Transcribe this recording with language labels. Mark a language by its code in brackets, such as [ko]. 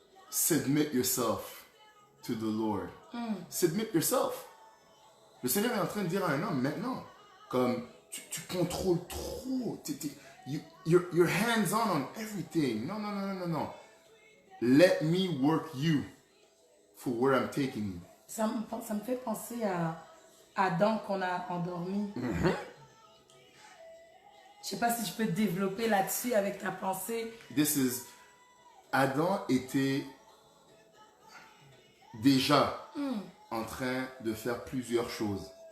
[en] Submit yourself to the Lord. Submit yourself. [fr] Le Seigneur est en train de dire à un homme maintenant, comme tu contrôles trop. [en] You're hands-on on everything. [fr] Non, non, non, non, non, non. [en] Let me work you for where I'm taking you. [fr] Ça me fait penser à Adam qu'on a endormi. Je sais pas si je peux développer là-dessus avec ta pensée. Adam était déjà en train de faire plusieurs choses.